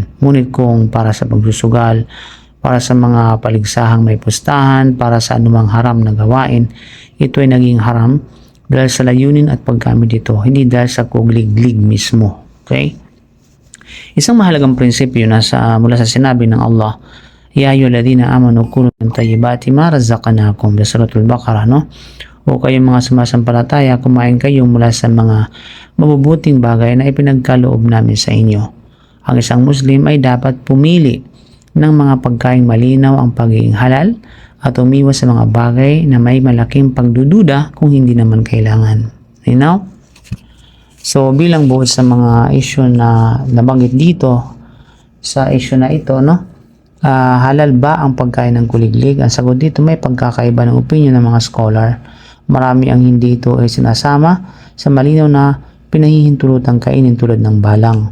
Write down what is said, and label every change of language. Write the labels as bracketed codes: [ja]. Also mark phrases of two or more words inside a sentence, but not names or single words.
[tl] Ngunit kung para sa pagsusugal, para sa mga paligsahang may pustahan, para sa anumang haram na gawain, ito ay naging haram dahil sa layunin at paggamit dito, hindi dahil sa kuliglig mismo. Okay? Isang mahalagang prinsipyo mula sa sinabi ng Allah, [ar] يا أيها الذين آمنوا كلوا من طيبات ما رزقناكم, [tl] sa Suratul Baqarah, no? O kayong mga sumasampalataya, kumain kayo mula sa mga mabubuting bagay na ipinagkaloob namin sa inyo. Ang isang Muslim ay dapat pumili ng mga pagkain malinaw ang pagiging halal at umiwas sa mga bagay na may malaking pagdududa kung hindi naman kailangan. [en] You know? [tl] So, bilang buod sa mga issue na nabanggit dito, sa issue na ito, no? Halal ba ang pagkain ng kuliglig? Ang sagot dito, may pagkakaiba ng opinion ng mga scholar. Marami ang hindi ito ay sinasama sa malinaw na pinahihintulutang kainin tulad ng balang.